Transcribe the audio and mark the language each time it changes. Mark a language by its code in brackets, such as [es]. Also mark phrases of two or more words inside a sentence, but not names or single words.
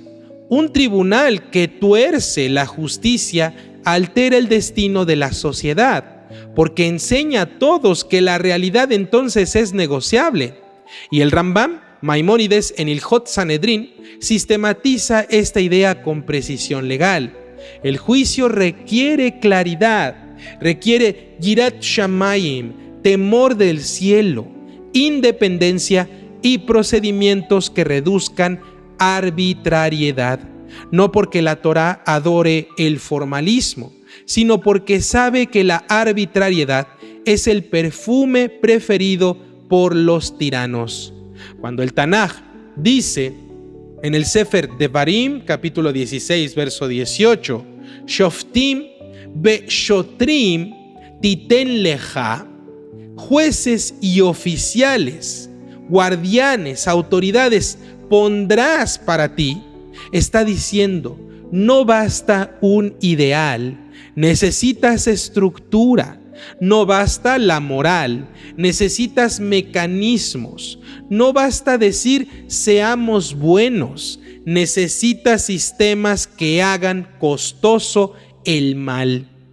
[es] Un tribunal que tuerce la justicia altera el destino de la sociedad, porque enseña a todos que la realidad entonces es negociable. Y el Rambam, Maimónides, en Ilhot Sanedrín, sistematiza esta idea con precisión legal. El juicio requiere claridad, requiere [he] יראת שמים, [es] temor del cielo, independencia y procedimientos que reduzcan arbitrariedad. No porque la Torá adore el formalismo, sino porque sabe que la arbitrariedad es el perfume preferido por los tiranos. Cuando el Tanaj dice en el Sefer Devarim, capítulo 16, verso 18, [he] Shoftim ושוטרים תתן לך, [es] jueces y oficiales, guardianes, autoridades, pondrás para ti, está diciendo, no basta un ideal, necesitas estructura, no basta la moral, necesitas mecanismos, no basta decir seamos buenos, necesitas sistemas que hagan costoso el mal.